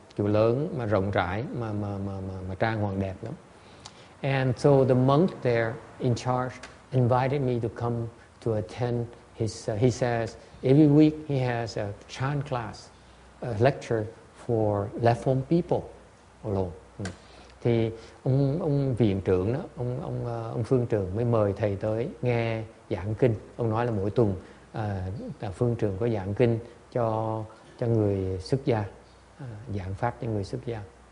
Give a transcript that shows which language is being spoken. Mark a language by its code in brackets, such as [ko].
[vi] Chùa lớn mà rộng rãi mà trang hoàng đẹp lắm. [en] And so the monk there in charge invited me to come to attend his. He says every week he has a chant class, a lecture for left home people alone. [vi] Thì ông viện trưởng đó, ông phương trưởng mới mời thầy tới nghe giảng kinh. Ông nói là mỗi tuần phương trưởng có giảng kinh cho người xuất gia, giảng pháp cho người xuất gia.